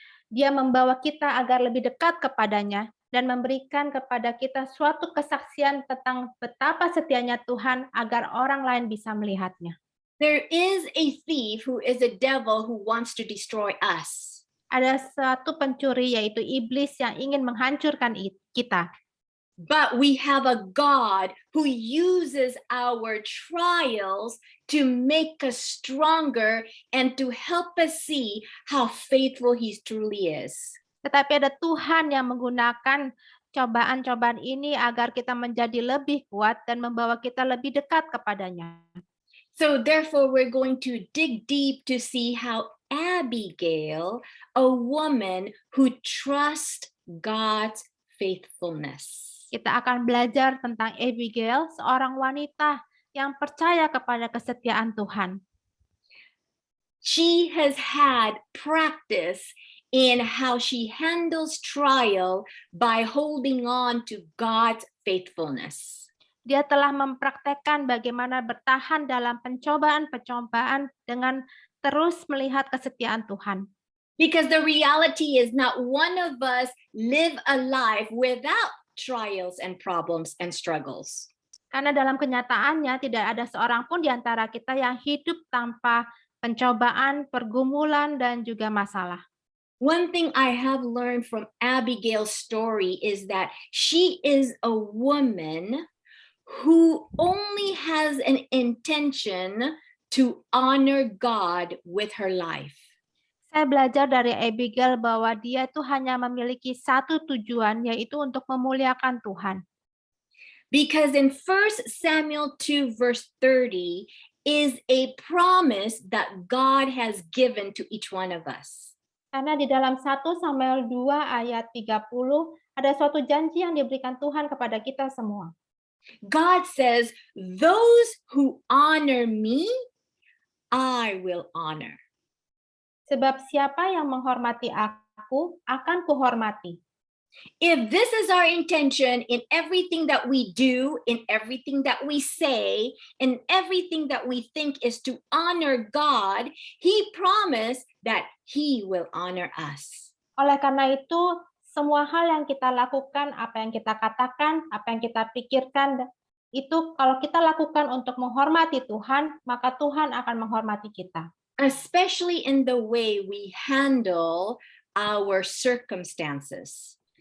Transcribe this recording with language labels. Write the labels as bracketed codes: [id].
[id] Dia membawa kita agar lebih dekat kepadanya dan memberikan kepada kita suatu kesaksian tentang betapa setianya Tuhan agar orang lain bisa melihatnya. [en] There is a thief who is a devil who wants to destroy us. [id] Ada satu pencuri yaitu iblis yang ingin menghancurkan kita. [en] But we have a God who uses our trials to make us stronger and to help us see how faithful he truly is. [id] Tetapi ada Tuhan yang menggunakan cobaan-cobaan ini agar kita menjadi lebih kuat dan membawa kita lebih dekat kepadanya. [en] So therefore, we're going to dig deep to see how Abigail, a woman who trusts God's faithfulness. [id] Kita akan belajar tentang Abigail, seorang wanita yang percaya kepada kesetiaan Tuhan. [en] She has had practice in how she handles trial by holding on to God's faithfulness. [id] Dia telah mempraktekkan bagaimana bertahan dalam pencobaan-pencobaan dengan terus melihat kesetiaan Tuhan. [en] Because the reality is not one of us live a life without trials and problems and struggles. [id] Karena dalam kenyataannya tidak ada seorang pun di antara kita yang hidup tanpa pencobaan, pergumulan, dan juga masalah. [en] One thing I have learned from Abigail's story is that she is a woman who only has an intention to honor God with her life. [id] Saya belajar dari Abigail bahwa dia itu hanya memiliki satu tujuan, yaitu untuk memuliakan Tuhan. [en] Because in 1 Samuel 2 verse 30 is a promise that God has given to each one of us. [id] Karena di dalam 1 Samuel 2 ayat 30 ada suatu janji yang diberikan Tuhan kepada kita semua. [en] God says, those who honor me, I will honor. [id] Sebab siapa yang menghormati aku, akan kuhormati. [en] If this is our intention in everything that we do, in everything that we say, in everything that we think is to honor God, he promised that he will honor us. [id] Oleh karena itu, semua hal yang kita lakukan, apa yang kita katakan, apa yang kita pikirkan, itu kalau kita lakukan untuk menghormati Tuhan, maka Tuhan akan menghormati kita. [en] Especially in the way we handle our circumstances.